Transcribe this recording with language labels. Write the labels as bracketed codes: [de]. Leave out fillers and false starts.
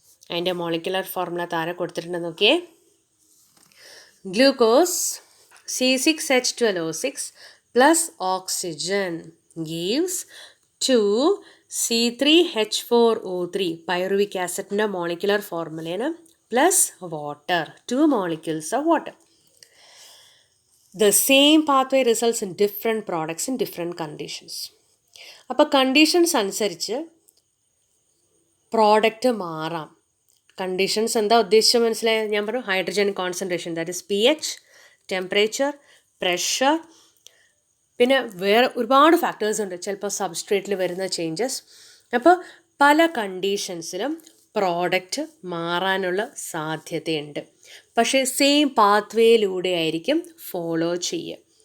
[ml] അതിൻ്റെ molecular formula താഴെ കൊടുത്തിട്ടുണ്ടെന്ന് നോക്കിയേ. Glucose C6H12O6 plus oxygen gives 2 C3H4O3. Pyruvic ആസിഡിൻ്റെ molecular ഫോർമുലയാണ് plus water, [en] 2 molecules of water. The same pathway results in different products in different conditions. [ml] അപ്പോൾ conditions അനുസരിച്ച് product മാറാം. Conditions എന്താ ഉദ്ദേശിച്ച് മനസ്സിലായത്? ഞാൻ പറഞ്ഞു hydrogen concentration, that is pH, temperature, pressure, പിന്നെ വേറെ ഒരുപാട് ഫാക്ടേഴ്സ് ഉണ്ട്. ചിലപ്പോൾ സബ്സ്ട്രേറ്റിൽ വരുന്ന ചേഞ്ചസ്. അപ്പോൾ പല കണ്ടീഷൻസിലും പ്രോഡക്റ്റ് മാറാനുള്ള സാധ്യതയുണ്ട്. പക്ഷേ സെയിം പാത്വേയിലൂടെ ആയിരിക്കും ഫോളോ ചെയ്യുക.